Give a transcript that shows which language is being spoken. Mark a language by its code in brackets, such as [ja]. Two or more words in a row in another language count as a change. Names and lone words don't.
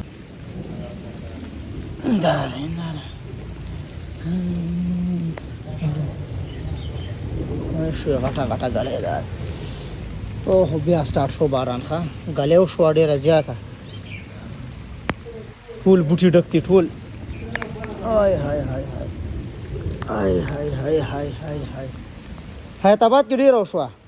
[ps] دا دی شو غټه غټه غلی ده. اوه بیا سټارټ شو باران. ښه غلی وشوه ډېره زیاته، ټول بوټي ډک دي ټول. آی هاي هاي هاي آی هاي هاي هاي هاي هاي حیات آباد کې ډېره وشوه.